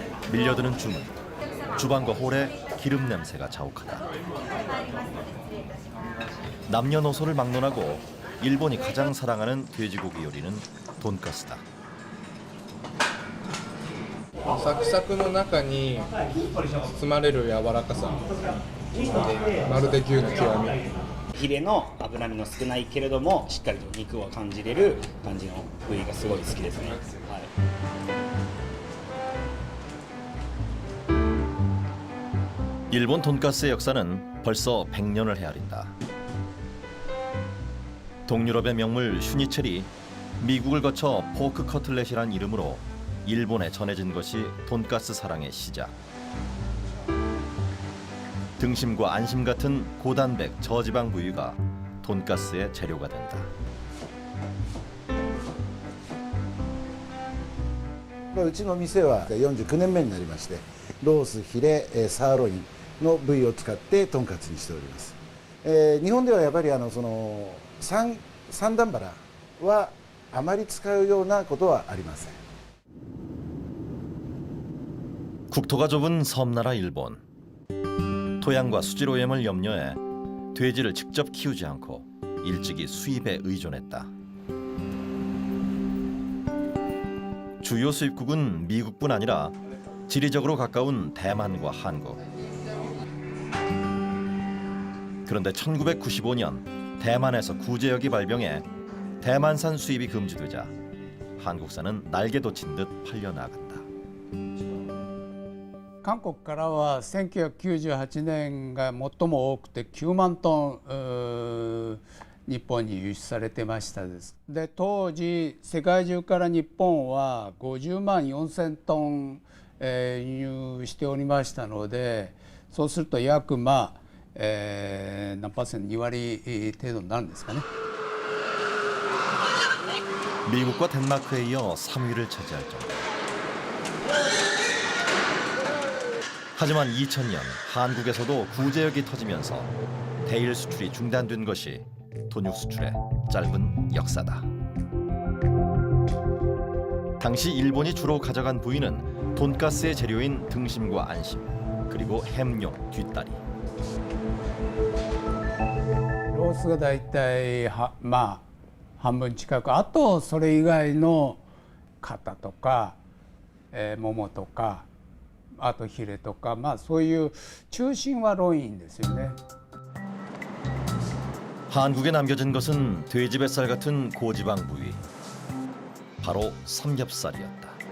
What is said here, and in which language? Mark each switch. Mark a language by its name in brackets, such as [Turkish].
[Korean] 밀려드는 주문. 주방과 홀에 기름 냄새가 자욱하다. 남녀노소를 막론하고 일본이 가장 사랑하는 돼지고기 요리는 돈가스다. [Japanese] サクサクの中に包まれる柔らかさでまるで牛の極み。ヒレの脂身の少ないけれどもしっかりと肉を感じれる感じの部位がすごい好きですね。はい。 [Korean] 일본 돈가스의 역사는 벌써 100년을 헤아린다. 동유럽의 명물 슈니첼이 미국을 거쳐 포크 커틀렛이란 이름으로 일본에 전해진 것이 돈가스 사랑의 시작. 등심과 안심 같은 고단백 저지방 부위가 돈가스의 재료가 된다. [Japanese] うちの店は49年目になりまして、ロース、ヒレ、サーロインの部位を使ってとんかつにしております。日本ではやっぱり三段バラはあまり使うようなことはありません。 [Korean] 국토가 좁은 섬나라 일본. 토양과 수질 오염을 염려해 돼지를 직접 키우지 않고 일찍이 수입에 의존했다. 주요 수입국은 미국뿐 아니라 지리적으로 가까운 대만과 한국. 그런데 1995년 대만에서 구제역이 발병해 대만산 수입이 금지되자 한국산은 날개 돋친 듯 팔려나갔다. [Japanese] 韓国からは1998年が最も多くて9万トン日本に輸出されてましたです。で当時世界中から日本は50万4000トン輸入しておりましたので、そうすると約何%2割程度になるんですかね。 [Korean] 미국과 덴마크에 이어 3위를 차지할 정도. 하지만 2000년 한국에서도 구제역이 터지면서 대일 수출이 중단된 것이 돈육 수출의 짧은 역사다. 당시 일본이 주로 가져간 부위는 돈가스의 재료인 등심과 안심, 그리고 햄용 뒷다리. [Japanese] ロースがだいたい半分近く、あとそれ以外の肩とか、ももとか、あとヒレとか、そういう中心はロインですよね。 [Korean] 한국에 남겨진 것은 돼지 뱃살 같은 고지방 부위, 바로 삼겹살이었다.